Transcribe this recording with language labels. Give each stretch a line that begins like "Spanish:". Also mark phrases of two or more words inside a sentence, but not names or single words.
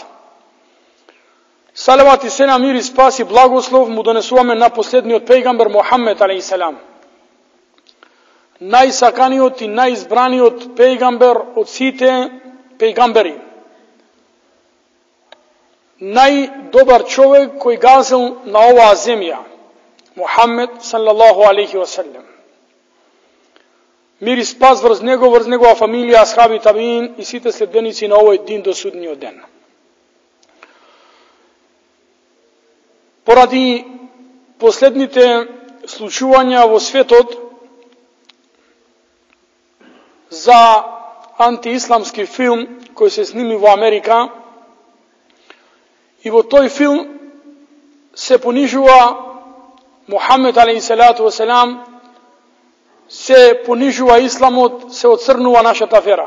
Macedonian: Салават и селам, мир и спас и благослов му донесуваме на последниот пејгамбер Мухамед алейхиселам, најсаканиот и најизбраниот пејгамбер од сите пејгамбери, најдобар човек кој газил на оваа земја, Мухамед
Arabic: صلى الله عليه وسلم.
Macedonian: Мир и спас врз негова фамилија, асхаби, табиин и сите следбеници на овој дин до судниот ден. Поради последните случувања во светот за антиисламски филм кој се сними во Америка, и во тој филм се понижува Мухамед
Arabic: عليه الصلاة والسلام,
Macedonian: се понижува исламот, се оцрнува нашата вера.